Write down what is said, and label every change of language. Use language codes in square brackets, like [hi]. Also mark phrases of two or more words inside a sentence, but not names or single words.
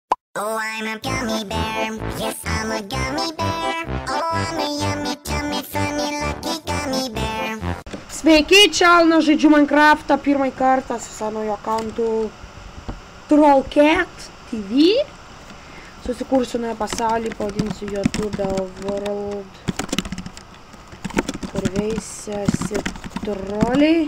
[en] Oh, I'm a gummy bear. Yes, I'm a gummy bear. Oh, I'm a yummy, tummy, funny, lucky gummy bear. [lt] Sveiki, čia žaidžiu Minecraftą pirmąjį kartą su senojo accountu Trollcat TV. Susikursiu naują pasaulį, pavadinsiu YouTube World, kur veisiasi troliai.